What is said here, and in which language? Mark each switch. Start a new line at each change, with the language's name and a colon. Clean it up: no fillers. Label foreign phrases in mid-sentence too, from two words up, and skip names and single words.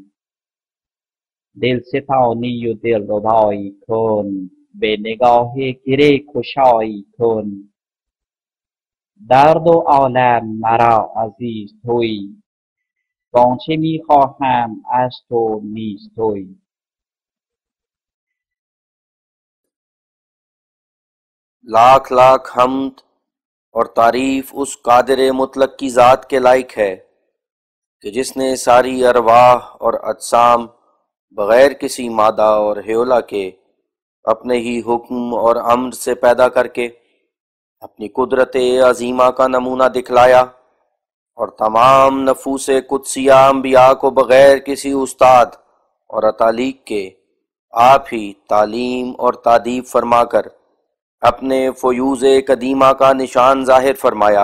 Persian: دل ستانی و دل ربایی کن، به نگاه گره گشایی کن. در دو عالم مرا عزیز تویی، وآنچه می خواهم از تو نیز تویی.
Urdu: لاکھ لاکھ حمد اور تعریف اس قادر مطلق کی ذات کے لائق ہے کہ جس نے ساری ارواح اور اجسام بغیر کسی مادہ اور حیولہ کے اپنے ہی حکم اور امر سے پیدا کر کے اپنی قدرت عظیمہ کا نمونہ دکھلایا، اور تمام نفوس قدسیہ انبیاء کو بغیر کسی استاد اور تعلیق کے آپ ہی تعلیم اور تادیب فرما کر اپنے فیوز قدیمہ کا نشان ظاہر فرمایا۔